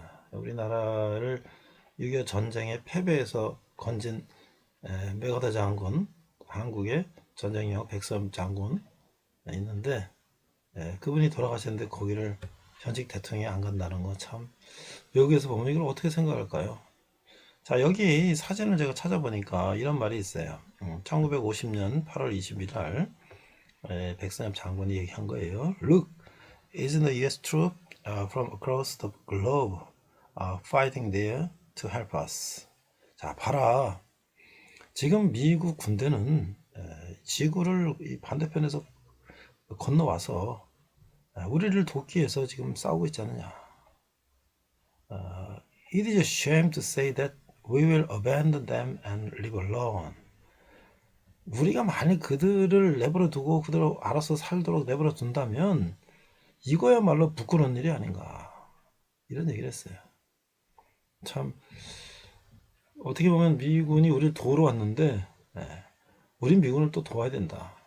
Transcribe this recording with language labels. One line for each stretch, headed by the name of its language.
Korean: 우리나라를 6.25 전쟁의 패배에서 건진 메가더 장군, 한국의 전쟁 영웅 백선엽 장군 있는데 그분이 돌아가셨는데 거기를 현직 대통령이 안 간다는 거 참 외국에서 보면 이걸 어떻게 생각할까요? 자, 여기 사진을 제가 찾아보니까 이런 말이 있어요. 1950년 8월 20일 날 백선엽 장군이 얘기한 거예요.
English: Look, isn't the US troop from across the globe fighting there to help us?
Korean: 자, 봐라. 지금 미국 군대는 지구를 이 반대편에서 건너와서 우리를 돕기 위해서 지금 싸우고 있지 않느냐.
English: It is a shame to say that we will abandon them and live alone.
Korean: 우리가 만약 그들을 내버려 두고 그대로 알아서 살도록 내버려 둔다면 이거야말로 부끄러운 일이 아닌가. 이런 얘기를 했어요. 참 어떻게 보면 미군이 우리를 도우러 왔는데 우린 미군을 또 도와야 된다.